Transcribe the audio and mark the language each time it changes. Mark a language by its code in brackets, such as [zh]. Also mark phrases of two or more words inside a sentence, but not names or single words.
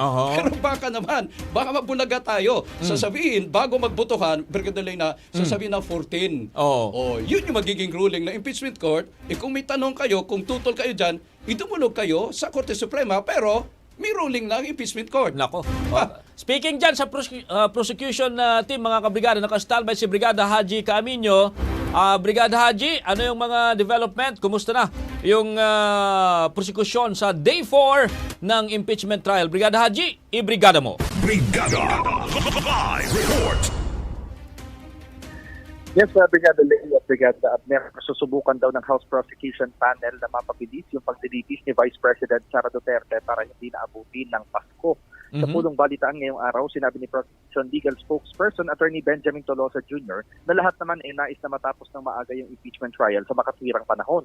[tl] Pero baka mabulaga tayo. Sasabihin, bago magbotohan, Brigada Lay na, sasabihin na 14. Yun yung magiging ruling ng [en] impeachment court. [tl] Kung may tanong kayo, kung tutol kayo dyan, idumulog kayo sa Korte Suprema, pero may ruling ng [en] impeachment court. [tl] Nako. Speaking dyan sa [en] prosecution team, [tl] mga kabrigada, nakastalbay si Brigada Haji Caaminio. Brigada Haji, ano yung mga development? Kumusta na yung prosecution sa day 4 ng [en] impeachment trial? [tl] Brigada Haji, ibrigada mo. Brigada Live Report. Yes, Brigada Lay at Brigada Abner, susubukan daw ng House Prosecution Panel na mapabilis yung pagdilitis ni Vice President Sara Duterte para hindi naabutin ng Pasko. Sa pulong balitaan ngayong araw, sinabi ni Prosecution Legal Spokesperson Attorney Benjamin Tolosa Jr. na lahat naman nais na matapos ng maaga yung [en] impeachment trial [tl] sa makatwirang panahon.